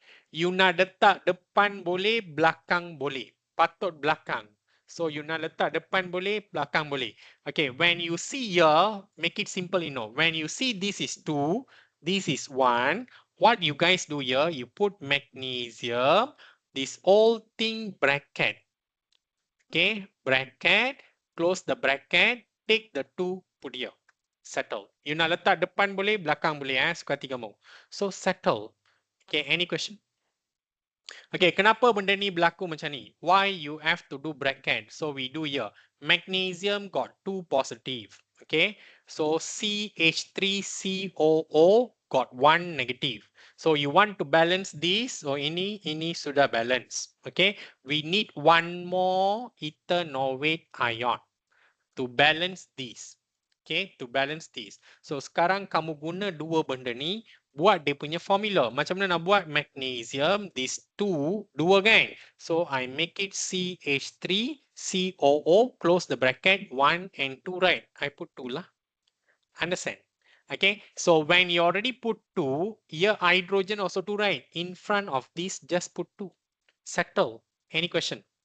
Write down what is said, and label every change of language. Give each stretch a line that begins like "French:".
Malay: You nak letak depan boleh, belakang boleh. Patut belakang. So you nak letak depan boleh, belakang boleh.
English: Okay, when you see here, make it simple, you know. When you see this is 2, this is 1. What you guys do here, you put magnesium, this whole thing bracket. Okay, bracket, close the bracket, take the 2, put here. Settle.
Malay: You nak letak depan boleh, belakang boleh suka hati kamu.
English: So settle. Okay, any question?
Malay: Okay, kenapa benda ni berlaku macam ni?
English: Why you have to do bracket? So we do here. Magnesium got 2 positive. Okay, so CH3COO got 1 negative. So you want to balance this. So
Malay: ini sudah
English: balance. Okay, we need one more ethanoate ion to balance this. Okay, to balance this.
Malay: So sekarang kamu guna dua benda ni, buat dia punya formula. Macam mana nak buat magnesium, this 2, 2 kan?
English: So I make it CH3COO, close the bracket, 1 and 2, right? I put 2 lah. Understand? Okay, so when you already put 2, here hydrogen also 2, right? In front of this, just put 2. Settle. Any question?